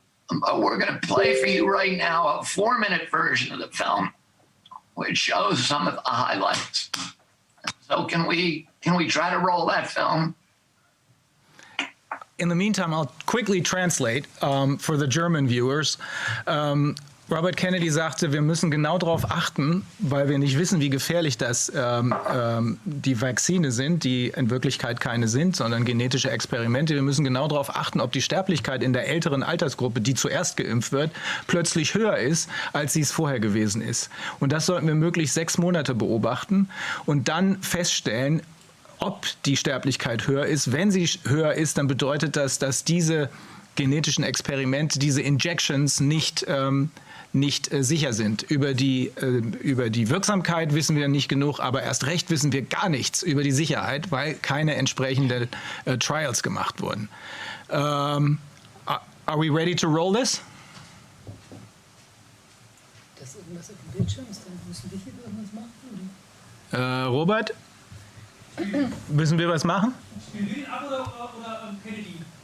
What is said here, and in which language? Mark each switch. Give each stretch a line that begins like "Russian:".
English: But we're going to play for you right now a 4-minute version of the film, which shows some of the highlights. So can we try to roll that film? In the meantime, I'll quickly translate for the German viewers.
German: Robert Kennedy sagte, wir müssen genau darauf achten, weil wir nicht wissen, wie gefährlich das die Vakzine sind, die in Wirklichkeit keine sind, sondern genetische Experimente. Wir müssen genau darauf achten, ob die Sterblichkeit in der älteren Altersgruppe, die zuerst geimpft wird, plötzlich höher ist, als sie es vorher gewesen ist. Und das sollten wir möglichst 6 Monate beobachten und dann feststellen, ob die Sterblichkeit höher ist. Wenn sie höher ist, dann bedeutet das, dass diese genetischen Experimente, diese Injections nicht sicher sind. Über die Wirksamkeit wissen wir nicht genug, aber erst recht wissen wir gar nichts über die Sicherheit, weil keine entsprechenden Trials gemacht wurden.
English: Are we ready to roll this?
German: Das ist irgendwas auf dem Bildschirm, dann müssen wir hier irgendwas machen? Robert? Müssen wir was machen? Spielen wir ihn ab oder Kennedy?